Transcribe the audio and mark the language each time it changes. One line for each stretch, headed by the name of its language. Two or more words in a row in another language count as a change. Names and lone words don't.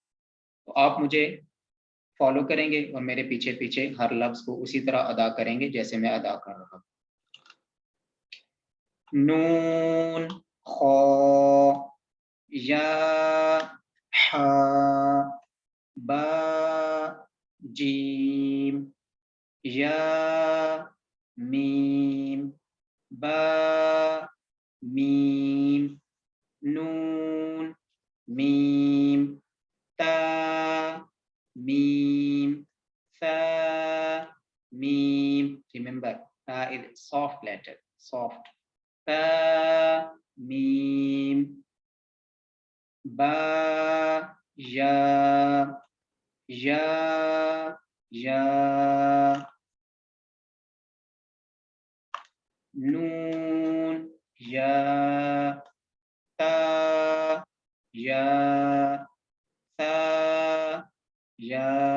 Urdu: تو آپ مجھے فالو کریں گے اور میرے پیچھے پیچھے ہر لفظ کو اسی طرح ادا کریں گے جیسے میں ادا کر رہا ہوں۔
Arabic: نون، خا، یا، حا، با، جیم، یا، میم، با، میم، نون، میم، تا، میم، ثا، میم.
English: Remember, ta is soft letter, soft.
Arabic: تا، میم، با، یا، یا، یا، نون، یا، تا، یا، ثا، یا،